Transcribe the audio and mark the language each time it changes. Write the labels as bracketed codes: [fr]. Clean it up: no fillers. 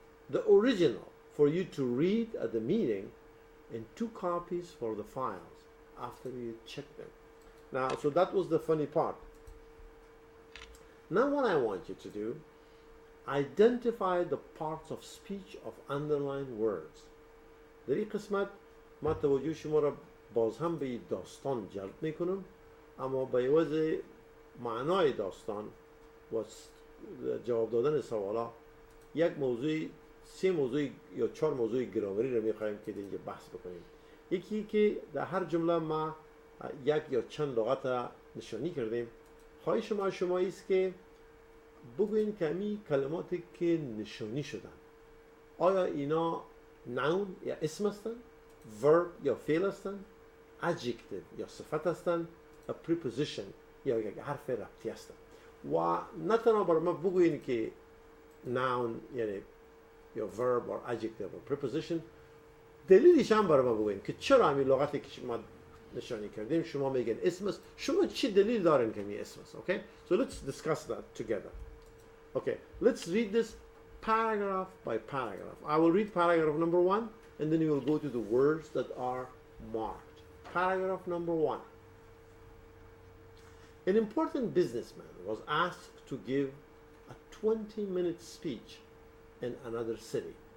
[en] The original for you to read at the meeting and 2 copies for the files after you check them. Now, so that was the funny part. Now what I want you to do, identify the parts of speech of underlined words. [fa] در این قسمت ما توجه شما را باز هم به داستان جلب میکنم، اما به عوض معنای داستان و جواب دادن سوالا یک موضوع 3 موضوع یا 4 موضوع گرامری را میخوایم که اینجا بحث بکنیم. یکی که در هر جمله ما یک یا چند لغت نشانی کردیم. خواهش شما است که بگوین که همین کلماتی که نشانی شدن آیا اینا نون یا اسم هستن، verb یا فعل هستن، adjective یا صفت هستن، a preposition یا یک حرف ربطی هستن. و نه تنها برای ما بگوین که noun یعنی یا verb [en] or adjective or preposition، [fa] دلیلش هم برای ما بگوین که چرا همین لغتی که ما نشانی کردیم شما میگن اسم است، شما چی دلیل دارین که می اسم است. [en] Okay, so let's discuss that together. Okay, let's read this paragraph by paragraph. I will read paragraph number 1 and then you will go to the words that are marked. Paragraph number 1. An important businessman was asked to give a 20-minute speech in another city.